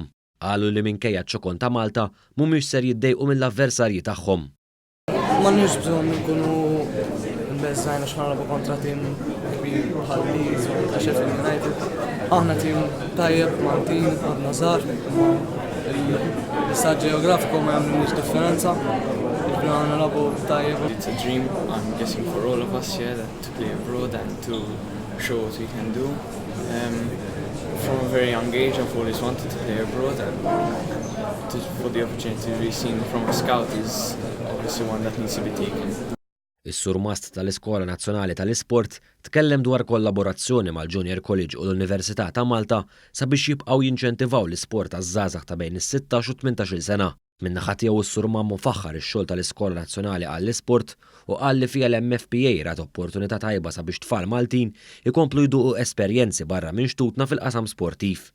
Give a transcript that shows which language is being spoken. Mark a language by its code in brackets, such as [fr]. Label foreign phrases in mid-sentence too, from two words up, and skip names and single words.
[mt] Qalu li minkejja ċ-ċokon ta' Malta mhumiex ser jiddejqu mill-avversarji tagħhom. M'għandniex bżonn nkunu mbeżżajna x'narabu kontra tim kbir bħal Leeds u Sheffield United. Aħna tim tajjeb Maltin għadna żgħar. L-istat ġeografiku ma jagħmlux differenza. [en] It's a dream, I'm guessing, for all of us here to play abroad and to show what we can do. From a very young age, I've always wanted to play abroad, and for the opportunity to be seen from a scout is obviously one that needs to be taken. [mt] Is-sur Mast tal-Iskola Nazzjonali tal-Isport tkellem dwar kollaborazzjoni mal-Junior College u l-Università ta' Malta sabiex jibqgħu jinċentivaw l-isport għaż-żgħażagħ ta' bejn is-16 u 18 sena. Min-naħa tiegħu s-sur Mammu faħħar ix-xogħol tal-Iskola Nazzjonali għall-Isport u qal li fiha l-MFPA rat opportunità tajba sabiex tfal Maltin ikomplu jduqu esperjenzi barra minn xtutna fil-qasam sportiv.